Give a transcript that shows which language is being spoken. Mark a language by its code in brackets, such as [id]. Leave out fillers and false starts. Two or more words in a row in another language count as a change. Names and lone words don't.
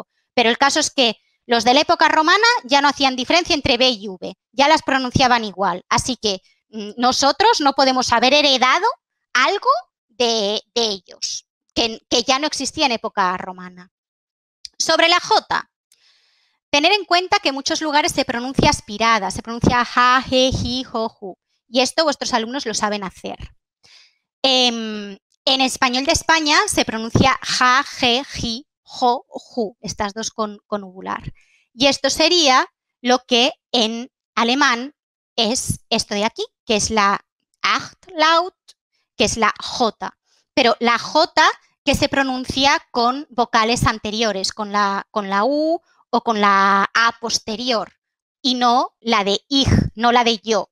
[es] Pero el caso es que los de la época romana ya no hacían diferencia entre B y V, ya las pronunciaban igual. Así que nosotros no podemos haber heredado algo de ellos, que ya no existía en época romana. Sobre la J. Tener en cuenta que en muchos lugares se pronuncia aspirada, se pronuncia ja, je, ji, jo, ju. Y esto vuestros alumnos lo saben hacer. En español de España se pronuncia ja, je, ji, jo, ju, estas dos con uvular. Y esto sería lo que en alemán es esto de aquí, que es la Achtlaut, que es la J. Pero la J que se pronuncia con vocales anteriores, con la U o con la A posterior, y no la de ich, no la de yo.